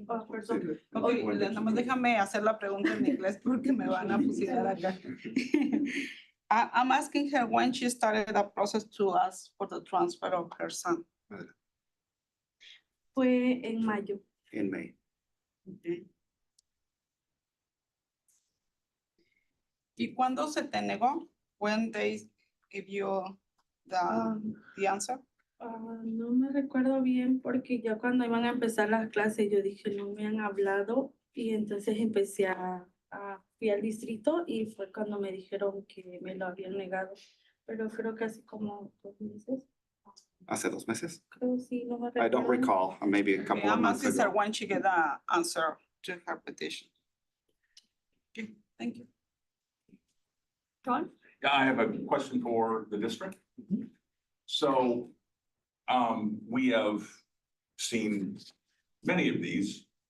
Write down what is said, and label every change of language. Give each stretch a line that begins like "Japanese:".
Spanish: Perdón. Okay, nada más déjame hacer la pregunta en inglés porque me van a fusilar acá.
English: I'm asking her when she started the process to ask for the transfer of her son.
Spanish: Fue en mayo.
English: In May. Okay.
Spanish: ¿Y cuándo se te negó?
English: When they give you the answer?
Spanish: No me recuerdo bien porque ya cuando iban a empezar las clases yo dije no me han hablado y entonces empecé fui al distrito y fue cuando me dijeron que me lo habían negado, pero creo que hace como 2 meses. Hace 2 meses? Creo sí, no me
English: I don't
Spanish: recuerdo.
English: recall, maybe a couple of months I'm asking her ago. when she get the answer to her petition. Okay, thank you. John? Yeah, I have a question for the district. So we have seen many of these.